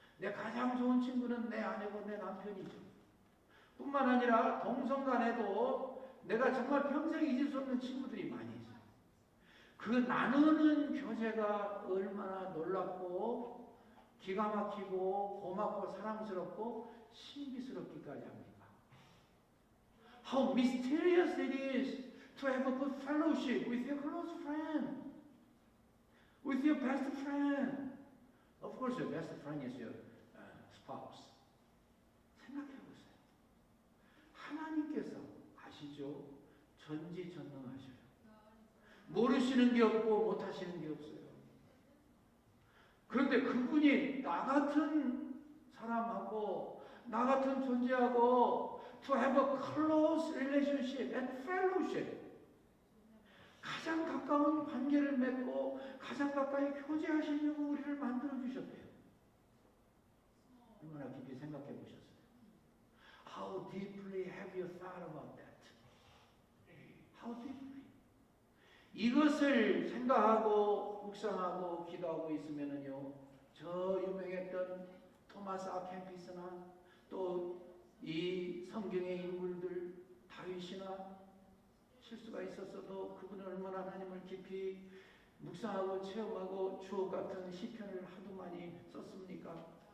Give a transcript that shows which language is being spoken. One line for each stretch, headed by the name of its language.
Korean: 내 가장 좋은 친구는 내 아내고 내 남편이죠. 뿐만 아니라 동성간에도 내가 정말 평생 잊을 수 없는 친구들이 많이 있어요. 그 나누는 교제가 얼마나 놀랍고 기가 막히고 고맙고 사랑스럽고 신비스럽기까지 합니다.
English: How mysterious it is to have a good fellowship with your close friend, with your best friend. Of course, your best friend is your spouse.
Korean: 생각해 보세요. 하나님께서 아시죠? 전지전능하셔요. 모르시는 게 없고 못하시는 게 없어요. 그런데 그분이 나 같은 사람하고 나 같은 존재하고
English: to have a close relationship and fellowship,
Korean: 가장 가까운 관계를 맺고 가장 가까이 교제하시려고 우리를 만들어주셨대요. 얼마나 깊이 생각해 보셨어요?
English: How deeply have you thought about that? How deeply?
Korean: 이것을 생각하고 묵상하고 기도하고 있으면은요, 저 유명했던 토마스 아켄피스나 또 이 성경의 인물들 다윗이나 실수가 있었어도 그분은 얼마나 하나님을 깊이 묵상하고 체험하고 주옥 같은 시편을 하도 많이 썼습니까?